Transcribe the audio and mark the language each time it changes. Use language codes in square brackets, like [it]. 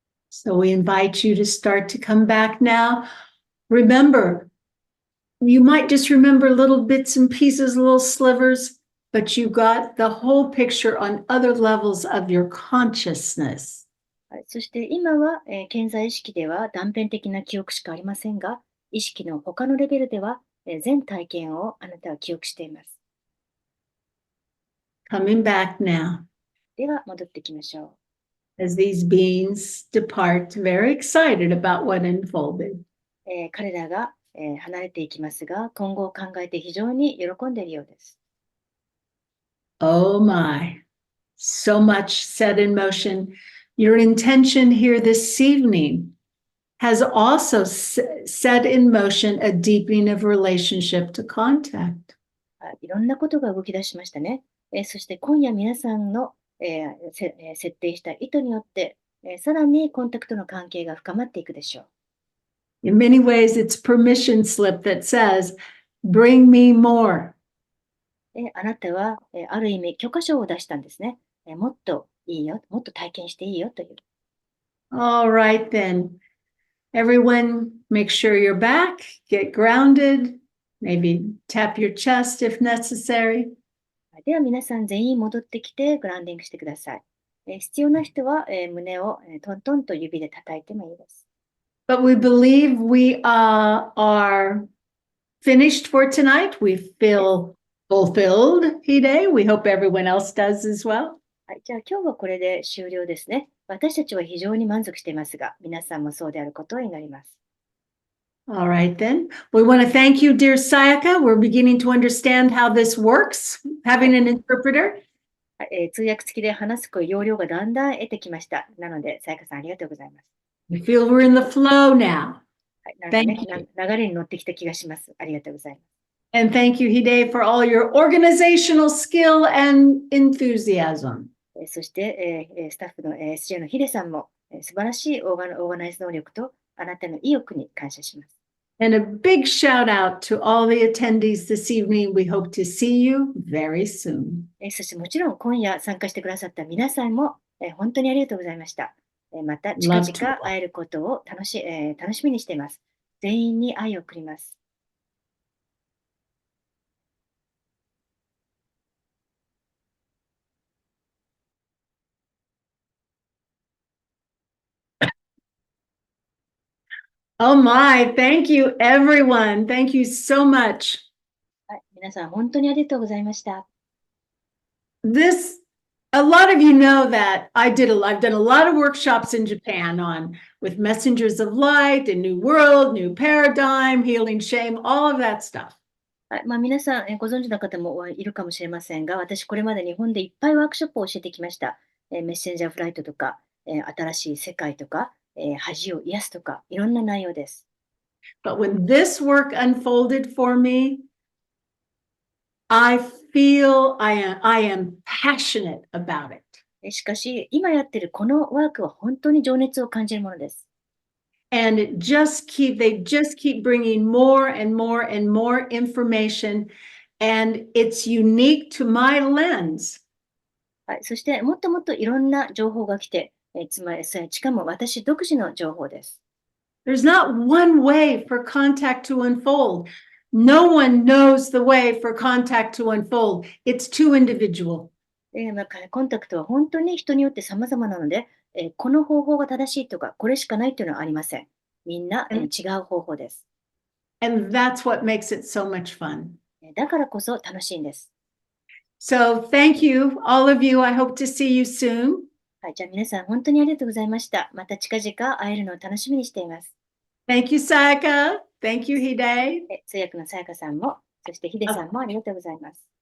[en] So we invite you to start to come back now. Remember, you might just remember little bits and pieces, little slivers, but you got the whole picture on other levels of your consciousness. [ja] はい、そして今は、顕在意識では断片的な記憶しかありませんが、意識の他のレベルでは、全体験をあなたは記憶しています。 [en] Coming back now. [ja] では戻ってきましょう。 [en] as these beings depart, very excited about what unfolded. [ja] 彼らが、離れていきますが、今後を考えて非常に喜んでいるようです。 [en] Oh my, so much set in motion. Your intention here this evening has also set in motion a deepening of relationship to contact. [ja] いろんなことが動き出しましたね。そして今夜皆さんの、設定した意図によって、さらにコンタクトの関係が深まっていくでしょう。 [en] In many ways, it's permission slip that says, bring me more. [ja] あなたは、ある意味許可証を出したんですね。もっといいよ、もっと体験していいよという。 [en] All right, then. Everyone, make sure you're back, get grounded, maybe tap your chest if necessary. [ja] では皆さん全員戻ってきてグラウンディングしてください。必要な人は、胸を、トントンと指で叩いてもいいです。 [en] But we believe we are finished for tonight. We feel fulfilled, Hide. We hope everyone else does as well. [ja] はい、じゃあ今日はこれで終了ですね。私たちは非常に満足していますが、皆さんもそうであることを祈ります。 [en] All right, then. We want to thank you, dear Sayaka. We're beginning to understand how this works, having an interpreter. [ja] 通訳付きで話す要領がだんだん得てきました。なので、さやかさんありがとうございます。 [en] We feel we're in the flow now. [ja] はい、なんか [en] Thank [ja] ね、 [en] you. [ja] 流れに乗ってきた気がします。ありがとうございます。 [en] And thank you, Hide, for all your organizational skill and enthusiasm. [ja] そして、スタッフの、SJ のヒデさんも、素晴らしいオーガナイズ能力とあなたの意欲に感謝します。 [en] And a big shout out to all the attendees this evening. We hope to see you very soon. [ja] そしてもちろん今夜参加してくださった皆さんも、本当にありがとうございました。また近 [en] Love to [ja] 々会えることを楽しみにしています。全員に愛を送ります。 [en] Oh my, thank you, everyone. Thank you so much. [ja] はい、皆さん本当にありがとうございました。 [en] A lot of you know that I've done a lot of workshops in Japan with messengers of light, a new world, new paradigm, healing shame, all of that stuff. [ja] はい、皆さん、ご存知の方もいるかもしれませんが、私これまで日本でいっぱいワークショップを教えてきました。メッセンジャーフライトとか、新しい世界とか、恥を癒すとか、いろんな内容です。 [en] But when this work unfolded for me, I feel I am passionate about it. [ja] しかし、今やってるこのワークは本当に情熱を感じるものです。 [en] And they just keep bringing more and more and more information, and it's unique to my lens. [ja] はい、そして、もっともっといろんな情報が来て、つまり、しかも私独自の情報です。 [en] There's not one way for contact to unfold. No one knows the way for contact to unfold. It's too individual. [ja] コンタクトは本当に人によって様々なので、この方法が正しいとか、これしかないというのはありません。みんな、違う方法です。 [en] And that's what makes it so much fun. [ja] だからこそ楽しいんです。 [en] So thank you, all of you. I hope to see you soon. [ja] はい、じゃあ皆さん本当にありがとうございました。また近々会えるのを楽しみにしています。 [en] Thank you, Sayaka. Thank you, Hide. [ja] 通訳のさやかさんも、そしてヒデさんもありがとうございます。